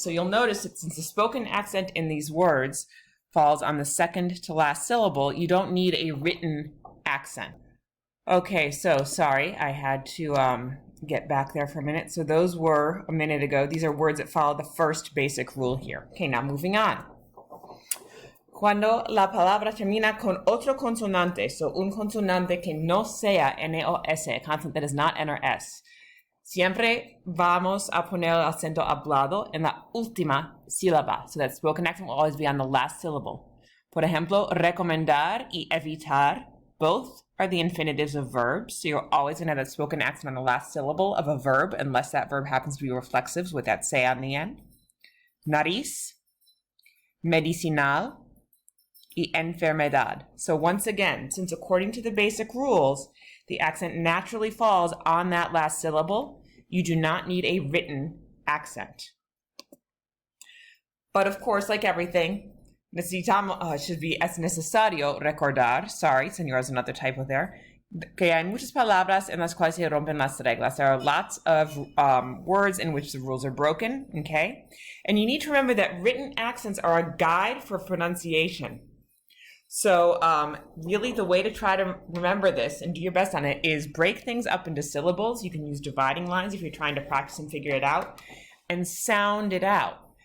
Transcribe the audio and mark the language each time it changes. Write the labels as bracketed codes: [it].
[en] So you'll notice that since the spoken accent in these words falls on the second to last syllable, you don't need a written accent. Okay, so sorry, I had to get back there for a minute. So those were a minute ago. These are words that follow the first basic rule here. Okay, now moving on. [es] Cuando la palabra termina con otro consonante, so un consonante que no sea N o S, [en] a consonant that is not N or S, [es] siempre vamos a poner el acento hablado en la última sílaba. [en] So that spoken accent will always be on the last syllable. [es] Por ejemplo, recomendar y evitar, [en] both are the infinitives of verbs. So you're always going to have that spoken accent on the last syllable of a verb, unless that verb happens to be reflexive with that se on the end. [es] Nariz, medicinal, y enfermedad. [en] So once again, since according to the basic rules, the accent naturally falls on that last syllable, you do not need a written accent. But of course, like everything, necesitamos, should be [es] es necesario recordar, [en] sorry, señor, is another typo there, [es] Okay, hay muchas palabras en las cuales se rompen las reglas. [en] There are lots of words in which the rules are broken, okay? And you need to remember that written accents are a guide for pronunciation. So really the way to try to remember this and do your best on it is break things up into syllables. You can use dividing lines if you're trying to practice and figure it out, and sound it out.